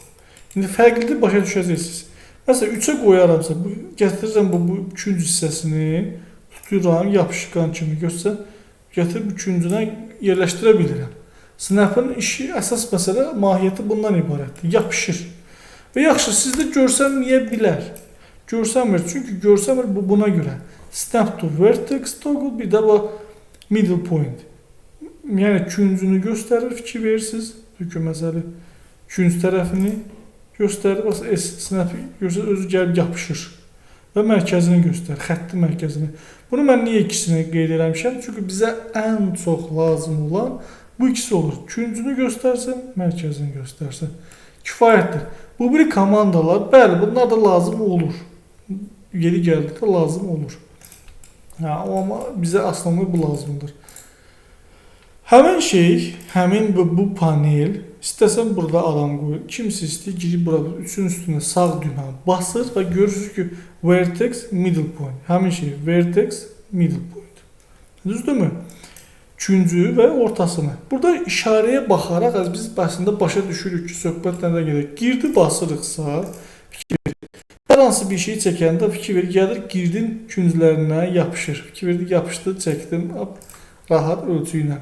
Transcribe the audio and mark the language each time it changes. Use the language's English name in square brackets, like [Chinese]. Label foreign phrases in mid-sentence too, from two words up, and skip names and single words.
[Azerbaijani] İndi fərqlidir, başa düşəcəksiniz. Məsələn, 3-ə qoyaramsa, gətirirəm bu üçüncü hissəsini, tuturam, yapışqan kimi göstər. Gətirib üçüncünə yerləşdirə bilirəm. Snap'ın işi, əsas məsələ, mahiyyəti bundan ibarətdir. Yapışır. Və yaxşı, sizdə görsənməyə bilər. Görsənmir, çünki görsənmir buna görə. [English] Snap to vertex toggle, [Azerbaijani] bir də bu [English] middle point. [Azerbaijani] yəni küncünü göstərir, fikir verirsiniz. Çünki məsələ künc tərəfini göstərir. Bax snap göstərir, özü gəlib yapışır və mərkəzini göstərir, xətti mərkəzini. Bunu mən niyə ikisini qeyd eləmişəm? Çünki bizə ən çox lazım olan bu ikisi olur. Küncünü göstərsin, mərkəzini göstərsin. Kifayətdir. Bu bir komandalar, bəli, bunlar da lazım olur. Yeri gəldikdə lazım olur. Amma bizə aslında bu lazımdır. Həmin şey, həmin bu panel, istəsən burada adam qoyur. Kimsə istəyir, girib burada üçün üstünə sağ düymə basır və görürsünüz ki, [English] vertex, middle point. [Azerbaijani] Həmin şey, [English] vertex, middle point. [Azerbaijani] Düzdürmü? Küncü və ortasını. Burada işarəyə baxaraq biz əslində başa düşürük ki, söhbət nədən gedir. Girdi basırıqsa, hər hansı bir şey çəkəndə fikir verir, gəlir girdin künclərinə yapışır. Fikir verdi, yapışdı, çəkdim, rahat ölçü ilə.